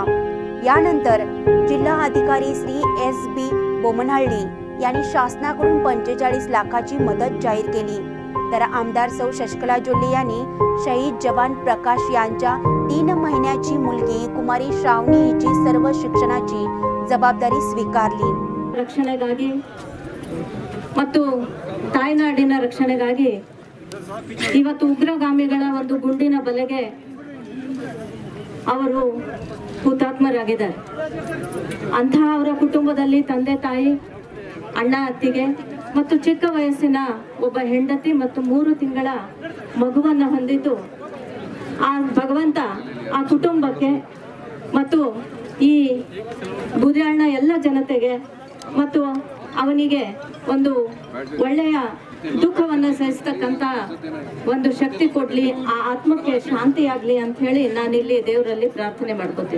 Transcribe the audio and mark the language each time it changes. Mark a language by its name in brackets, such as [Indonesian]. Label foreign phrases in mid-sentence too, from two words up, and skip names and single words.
[Marathi] यानंतर जिल्हा अधिकारी श्री SB बोमनहल्ली यांनी शासनाकडून 45 लाखाची मदत जाहीर केली। तर आमदार सौ शशिकला जोल्ले यांनी शहीद जवान प्रकाश यांच्या 3 महिन्याची मुलगी कुमारी श्रावणी हिची सर्व शिक्षणाची जबाबदारी स्वीकारली। [Kannada] ರಕ್ಷಣೆಗಾಗಿ ಮತ್ತು ತಾಯ್ನಾಡಿನ ರಕ್ಷಣೆಗಾಗಿ ಇವತ್ತು ಉಗ್ರಗಾಮಿಗಳ ಒಂದು ಗುಂಡಿನ ಬಲೆಗೆ ಅವರು ಹುತಾತ್ಮರಾಗಿದ್ದಾರೆ। ಅಂತಹ ಅವರ ಕುಟುಂಬದಲ್ಲಿ ತಂದೆ ತಾಯಿ, ಅಣ್ಣ ಅತ್ತಿಗೆ ಮತ್ತು ಚಿಕ್ಕ ವಯಸ್ಸಿನ ಒಬ್ಬ ಹೆಂಡತಿ ಮತ್ತು 3 ತಿಂಗಳ ಮಗುವನ್ನು ಹೊಂದಿದ್ದು ಆ ಭಗವಂತ ಆ ಕುಟುಂಬಕ್ಕೆ ಮತ್ತು ಈ ಬೂದಿಯಾಳ್ನ ಎಲ್ಲ ಜನತೆಗೆ ಮತ್ತು ಅವನಿಗೆ ಒಂದು ಒಳ್ಳೆಯ ದುಃಖವನ್ನು ಸಹಿಸ್ತಕ್ಕಂಥ ಒಂದು ಶಕ್ತಿ ಕೊಡ್ಲಿ, ಆ ಆತ್ಮಕ್ಕೆ ಶಾंति ಆಗಲಿ ಅಂತ ಹೇಳಿ ನಾನಿಲ್ಲಿ देवರಲ್ಲಿ प्रार्थने ಮಾಡ್ಕೊತೀನಿ.